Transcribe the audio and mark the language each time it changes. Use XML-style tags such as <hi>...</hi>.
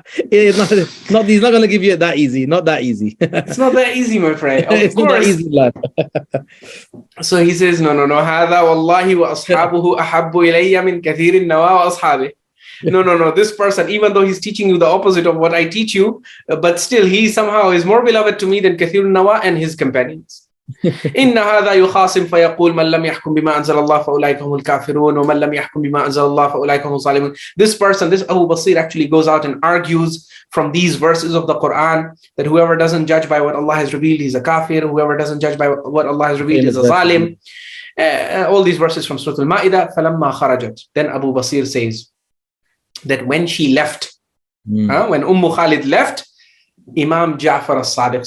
<en>He's not going to give you it that easy. Not that easy. It's not that easy, my friend. It's not that easy, lad. So he says, no.</en> <ar>هذا والله وأصحابه أحب إلي من كثير النوى وأصحابه.</ar> <en>No. This person, even though he's teaching you the opposite of what I teach you, but still he somehow is more beloved to me than Kathir Nawa and his companions.</en> <ar>إن هذا يخاصم فيقول من لم يحكم بما أنزل الله فأولئك هم الكافرون ومن لم يحكم بما أنزل الله فأولئك هم الظالمون.</ar> <en>This person, this Abu Basir, actually goes out and argues from these verses of the Quran that whoever doesn't judge by what Allah has revealed is a kafir, whoever doesn't judge by what Allah has revealed is a zalim. All these verses from Surah Al-Ma'idah.</en> <ar>فَلَمَّا خَرَجَتْ.</ar> <en>Then Abu Basir says that when she left, when Khalid left, Imam Ja'far as-Sadiq.</en>